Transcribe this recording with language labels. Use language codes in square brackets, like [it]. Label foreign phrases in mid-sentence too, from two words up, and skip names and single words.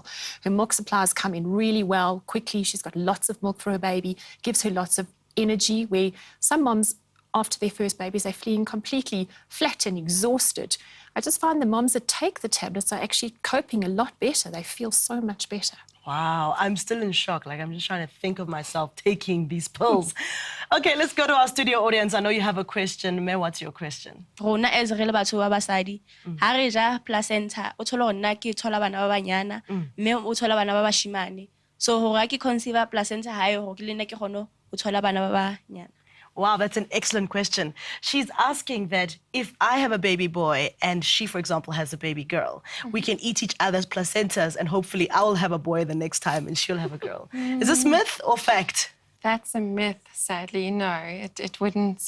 [en] Her milk supplies come in really well, quickly. She's got lots of milk for her baby, gives her lots of energy, where some moms, after their first babies, they're feeling completely flat and exhausted. I just find the moms that take the tablets are actually coping a lot better. They feel so much better. Wow, I'm still in shock. Like, I'm just trying to think of myself taking these pills. Okay, let's go to our studio audience. I know you have a question. Me, what's your question? [st] Rona as re le batho ba basadi ha re ja placenta o thola nna ke thola bana ba banyana mme o thola bana ba bashimane, so hore ke conceive placenta ha e ho ke le nna ke gono o thola bana ba banyana. [en] Wow, that's an excellent question. She's asking that if I have a baby boy and she, for example, has a baby girl, we can eat each other's placentas and hopefully I will have a boy the next time and she'll have a girl. Is this myth or fact? That's a myth, sadly. No, it wouldn't.